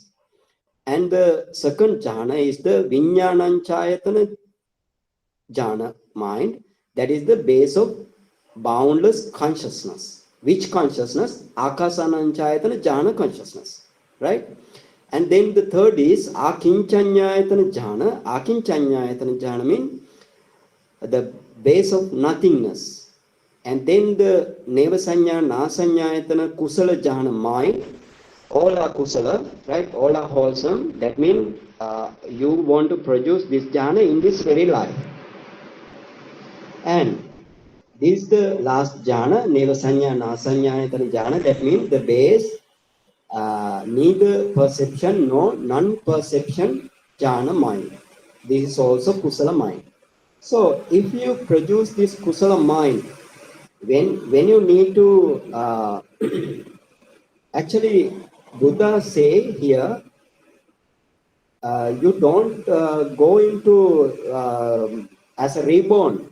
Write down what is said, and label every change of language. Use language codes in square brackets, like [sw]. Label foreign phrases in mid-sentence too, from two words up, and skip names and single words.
[en] And the second jhana is the [pi] Vinyananchayatana jhana [en] mind, that is the base of boundless consciousness. Which consciousness? [pi] Akasananchayatana jhana [en] consciousness, right? And then the third is [pi] Akinchanyayatana jhana. Akinchanyayatana jhana [en] means the base of nothingness. And then the [pi] Nevasanya Nasanyayatana Kusala jhana [en] mind. All are kusala, right? All are wholesome. That means you want to produce this jhana in this very life. And this is the last jhana, [pi] nevasanya nasanyayatana jhana. [en] That means the base, neither perception nor non-perception jhana mind. This is also kusala mind. So if you produce this kusala mind, when you need to actually, Buddha say here, you don't go into as a reborn.